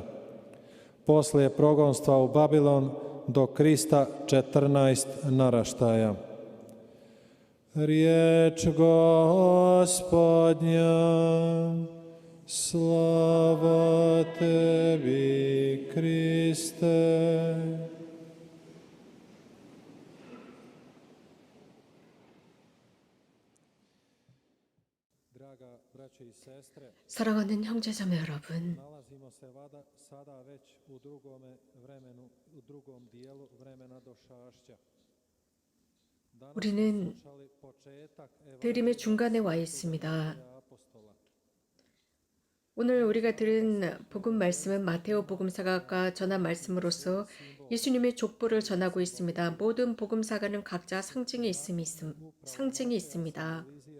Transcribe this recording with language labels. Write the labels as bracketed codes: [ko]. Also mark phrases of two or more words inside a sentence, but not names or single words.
[hr] Poslije progonstva u Babilon do Krista 14 naraštaja. Riječ Gospodnja, slava tebi, Kriste. [ko] 사랑하는 형제자매 여러분, [hr] Nalazimo se sada već u drugome vremenu, u drugom dijelu vremena došašća. [ko] 우리는 대림의 중간에 와 있습니다. 오늘 우리가 들은 복음 말씀은 마테오 복음사가가 전한 말씀으로서 예수님의 족보를 전하고 있습니다. 모든 복음사가는 각자 상징이 있습니다.